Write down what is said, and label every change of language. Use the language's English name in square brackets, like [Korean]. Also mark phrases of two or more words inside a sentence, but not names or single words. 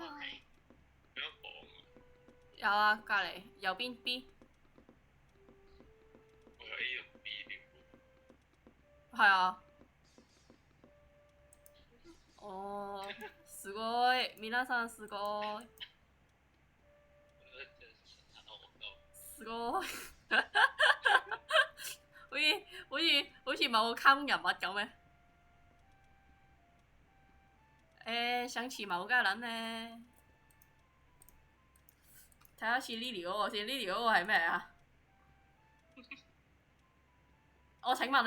[Cantonese] 哇係有間房啊！有啊，隔離右邊 B。我有 A 同 B 添喎。係啊。哦， [Japanese] すごい。皆さんすごい。すごい。 [Cantonese] 好似某個卡通人物咁嘅。想似某家人呢？睇下似 Lily 嗰個先，Lily 嗰個係咩啊？我請問呢？